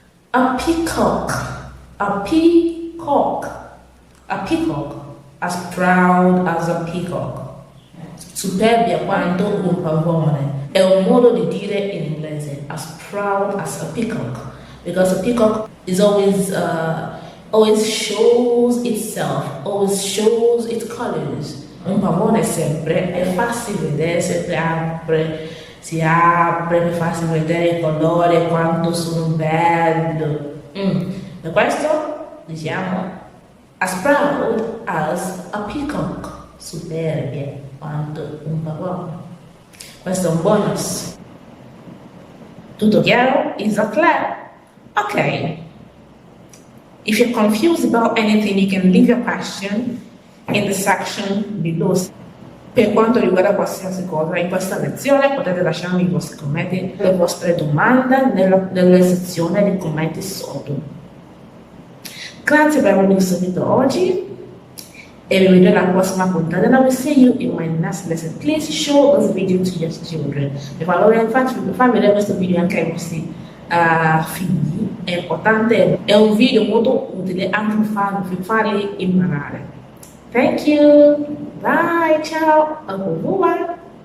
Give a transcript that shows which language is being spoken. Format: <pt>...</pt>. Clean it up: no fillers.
<en>A peacock. A peacock. A peacock. As proud as a peacock.</en> <it>Superbia quanto un pavone. È un modo di dire in inglese.</it> <en>As proud as a peacock. Because a peacock is always shows itself. Always shows its colors.</en> <it>Un pavone sempre è farsi vedere, sempre si apre per farsi vedere i colori, quanto sono bello. Per questo diciamo</it> <en>as proud as a peacock,</en> <it>superbia quanto un pavone. Questo è un bonus. Tutto chiaro?</it> <en>Is that clear?</en> <it>Ok.</it> <en>If you're confused about anything, you can leave your question in the section below.</en> <it>Per quanto riguarda qualsiasi cosa in questa lezione potete lasciarmi i vostri commenti, le vostre domande nella sezione dei commenti sotto. Grazie per avermi seguito oggi e vi vedo alla prossima puntata.</it> <en>And I will see you in my next lesson. Please show this video to your children.</en> <it>E qualora far vedere questo video anche ai vostri figli è importante, è un video molto utile anche per farli imparare.</it> <en>Thank you. Bye.</en> <it>Ciao.</it> <fr>Au revoir.</fr>